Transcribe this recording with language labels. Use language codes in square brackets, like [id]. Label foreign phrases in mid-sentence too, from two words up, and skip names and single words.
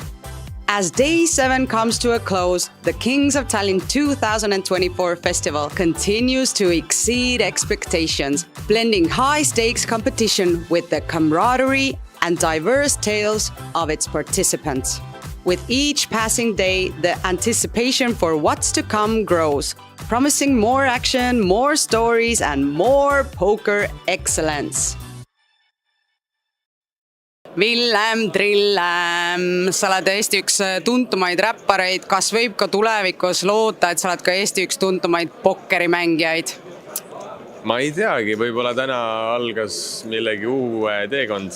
[en] As Day 7 comes to a close, the Kings of Tallinn 2024 festival continues to exceed expectations, blending high-stakes competition with the camaraderie and diverse tales of its participants. With each passing day, the anticipation for what's to come grows, promising more action, more stories, and more poker excellence. [et] Villem Trillem, sa oled Eesti üks tuntumaid räppareid. Kas võib ka tulevikus loota, et sa oled ka Eesti üks tuntumaid pokkerimängijaid? Ma ei teagi, võib-olla täna algas millegi uue teekond.